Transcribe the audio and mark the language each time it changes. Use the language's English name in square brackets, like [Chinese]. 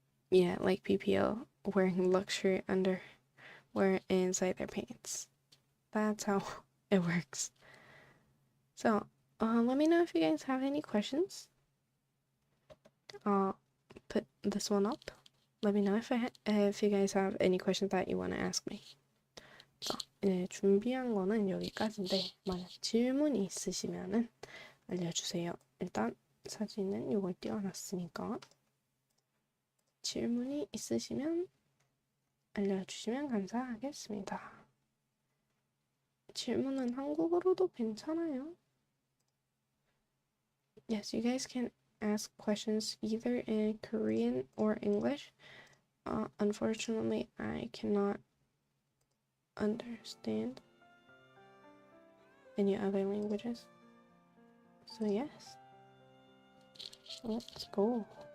[English] Yeah, like PPL wearing luxury underwear inside their pants. That's how it works. So let me know if you guys have any questions. I'll put this one up. Let me know if you guys have any questions that you want to ask me. [Korean] 준비한 거는 여기까지인데 만약 질문이 있으시면은 알려주세요. 일단 사진은 이걸 띄워놨으니까 질문이 있으시면 알려주시면 감사하겠습니다. 질문은 한국어로도 괜찮아요. [English] Yes, you guys can ask questions either in Korean or English. Unfortunately, I cannot understand any other languages. So yes, let's go.